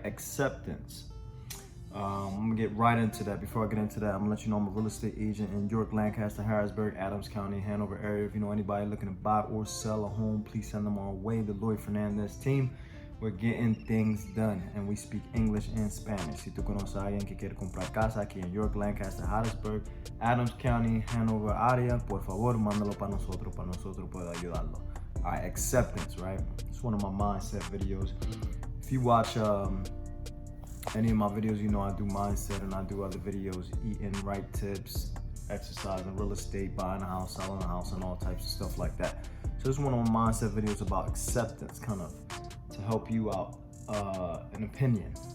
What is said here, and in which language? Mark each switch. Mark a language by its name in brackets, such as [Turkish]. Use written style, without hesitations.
[English] Acceptance. I'm gonna get right into that. Before I get into that, I'm gonna let you know I'm a real estate agent in York, Lancaster, Harrisburg, Adams County, Hanover area. If you know anybody looking to buy or sell a home, please send them our way. The Lloyd Fernandez team. We're getting things done, and we speak English and Spanish. [Spanish] Si tú conoces a alguien que quiere comprar casa aquí en York, Lancaster, Harrisburg, Adams County, Hanover area, por favor, mándalo para nosotros poder ayudarlo. [English] All right, acceptance, right? It's one of my mindset videos. If you watch any of my videos, you know I do mindset and I do other videos, eating right tips, exercising, real estate, buying a house, selling a house, and all types of stuff like that. So this is one of my mindset videos about acceptance, kind of to help you out, an opinion.